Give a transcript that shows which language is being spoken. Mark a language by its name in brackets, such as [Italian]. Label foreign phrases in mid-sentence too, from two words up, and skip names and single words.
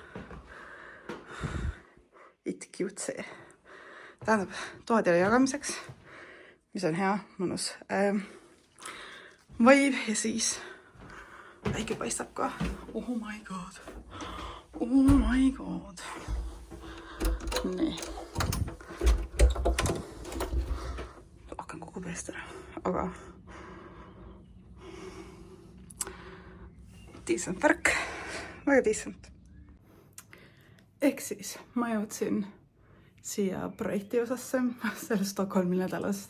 [English] it cute see. [Estonian] Tähendab, toadele jagamiseks, mis on hea, mõnus vibe ja siis väike paistab ka. [English] Oh my god. Oh my god. [Estonian] Nii. Hakkan kogu peast ära, aga decent värk, väga decent. Ehk siis ma jõudsin siia projekti osasse sellest Stockholmi nädalast.